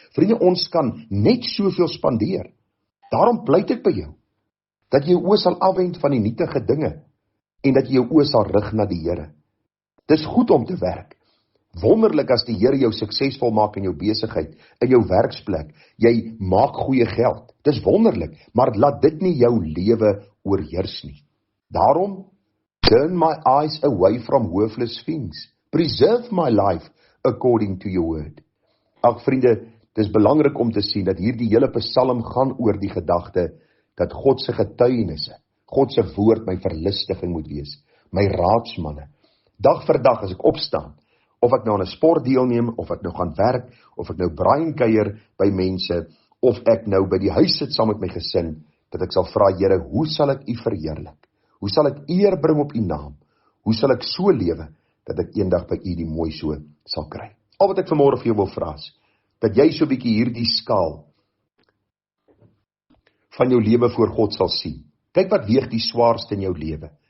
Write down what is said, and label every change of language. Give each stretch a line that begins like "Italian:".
Afrikaans: Vriende, ons kan net soveel spandeer. Daarom pleit ek by jou, dat jy jou oë sal afwend van die nietige dinge, en dat jy jou oë sal rig na die Here. Dis goed om te werk. Wonderlik as die Here jou suksesvol maak in jou besigheid, in jou werksplek. Jy maak goeie geld. Dis wonderlik, maar laat dit nie jou lewe oorheers nie.
English: Daarom, turn my eyes away from worthless things. Preserve my life according to your word.
Afrikaans: Ag vriende, dis belangrik om te sien dat hierdie hele psalm gaan oor die gedagte dat God se getuienisse, God se woord my verlustiging moet wees, my raadsmanne. Dag vir dag as ek opstaan, of ek nou aan 'n sport deelneem, of ek nou gaan werk, of ek nou braai en kuier by mense, of ek nou by die huis sit saam met my gesin, dat ek sal vra, Here, hoe sal ek U verheerlik? Hoe sal ek eer bring op U naam? Hoe sal ek so lewe, dat ek eendag by U die mooi so sal kry? Al wat ek vanmôre vir jou wil vra is, dat jy so 'n bietjie hierdie skaal van jou lewe voor God sal sien. Kyk wat weeg die swaarste in jou lewe.